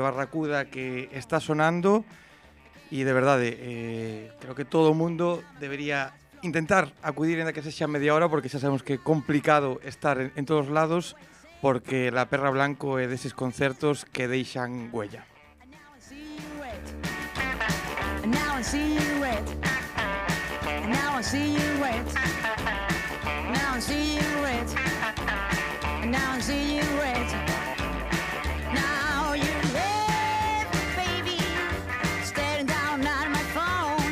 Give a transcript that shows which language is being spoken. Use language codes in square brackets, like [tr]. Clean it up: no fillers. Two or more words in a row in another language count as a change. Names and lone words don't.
[gl] Barracuda que está sonando, e de verdade, creo que todo o mundo debería intentar acudir en que sexa media hora, porque xa sabemos que é complicado estar en todos lados, porque La Perra Blanco é deses concertos que deixan huella. [en] Now I see you wet. Now I see you wet. Now I see you wet. Now I see you wet. Now you left me, baby, staring down at my phone.